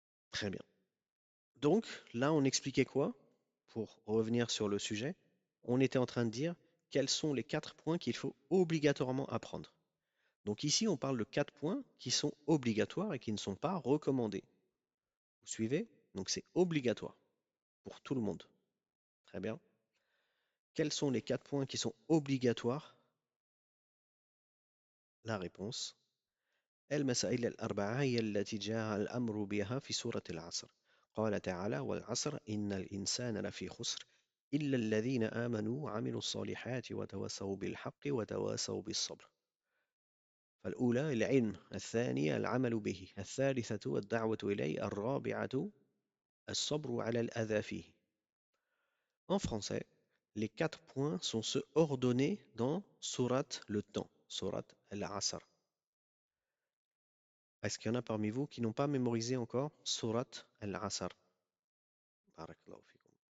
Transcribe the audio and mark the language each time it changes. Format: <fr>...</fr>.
<fr>Très bien. Donc là, on expliquait quoi? Pour revenir sur le sujet, on était en train de dire quels sont les 4 points qu'il faut obligatoirement apprendre. Donc ici, on parle de 4 points qui sont obligatoires et qui ne sont pas recommandés. Vous suivez? Donc c'est obligatoire pour tout le monde. Très bien. Quels sont les 4 points qui sont obligatoires? La réponse.</fr> <ar>المسائل الأربعة هي التي جاء الأمر بها في سورة العصر. قال تعالى: والعصر إن الإنسان لفي خسر إلا الذين آمنوا وعملوا الصالحات وتواصوا بالحق وتواصوا بالصبر. فالأولى العلم، الثانية العمل به، الثالثة الدعوة إليه، الرابعة الصبر على الأذى فيه.</ar> <fr>En français, les 4 points sont ceux ordonnés dans Surat le temps, Surat al-Asr. Est-ce qu'il y en a parmi vous qui n'ont pas mémorisé encore Surat al-Asr? Barakallahu fikum.</fr>